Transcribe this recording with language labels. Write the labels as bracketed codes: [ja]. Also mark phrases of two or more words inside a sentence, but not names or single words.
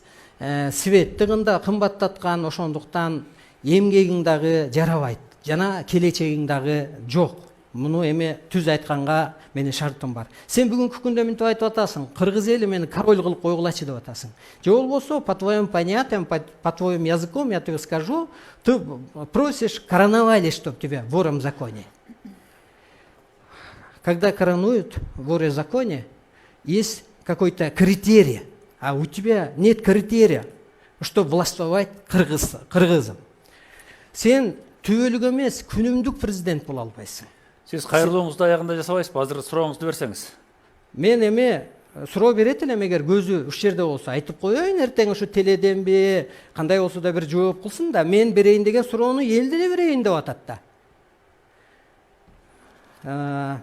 [ky] Свет тыгында кымбаттаткан, ошондуктан эмгегиң дагы жарабайт. Жана келечегиң дагы жок. Муну эми түз айтканга менин шартым бар. Сен бүгүнкү күндө мынтип айтып атасың. Кыргыз эли мени король кылып койгулачы деп атасың. Же болбосо [ru] по твоим понятиям, по твоим языком я тебе скажу, ты просишь короновали, чтоб тебя вором в законе. Когда коронуют воры в законе, есть какой-то критерий, а у тебя нет критерия, чтобы властвовать кыргызом. [ky] Сен түбөлүк эмес, күнүмдүк президент боло албайсың. Сиз кайрылууңузду аягында жасабайсызбы? Азыр сурооңузду берсеңиз. Мен эми суроо берет элем, эгер көзү ушул жерде болсо айтып коеюн, эртең ушу теледенби, кандай болсо да бир жооп кылсын да, мен берейин деген суроону эл деле берейин деп атат да.